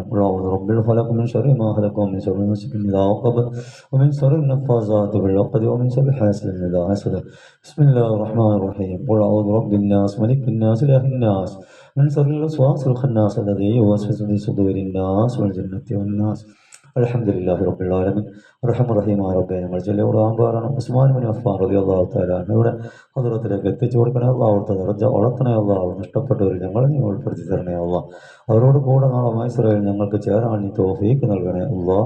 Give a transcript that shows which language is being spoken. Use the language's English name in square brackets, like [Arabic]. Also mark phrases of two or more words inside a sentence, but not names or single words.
[Arabic] قل أعوذ برب الفلق من شر ما خلق ومن شر غاسق إذا وقب ومن شر النفاثات في العقد ومن شر حاسد إذا حسد. بسم الله الرحمن الرحيم. قل أعوذ برب الناس ملك الناس إله الناس من شر الوسواس الخناس الذي يوسوس في صدور الناس والجنة والناس. الحمد لله رب العالمين [Malayalam] റഹ്മാൻ റഹീമായ റബ്ബേ, ഞങ്ങൾ ചെല്ലുവാറാണ് ഉസ്മാൻ ബിൻ അഫ്ഫാൻ [Arabic] رضي الله تعالى [Malayalam] അൻഹുവിന്റെ ഹദ്റത്തിലേക്ക് എത്തിച്ചു കൊടുക്കണേ അല്ലാഹ്. അവിടുത്തെ ദറജ വളർത്തണേ അല്ലാഹ്. നഷ്ടപ്പെട്ടവർ ഞങ്ങളെ നീ ഉൾപ്പെടുത്തി തരണേ അല്ലാഹ്. അവരോട് കൂടെ നാളെ മഹ്ശറിൽ ഞങ്ങൾക്ക് ചേരാൻ നീ തൗഫീഖ് നൽകണേ അല്ലാഹ്.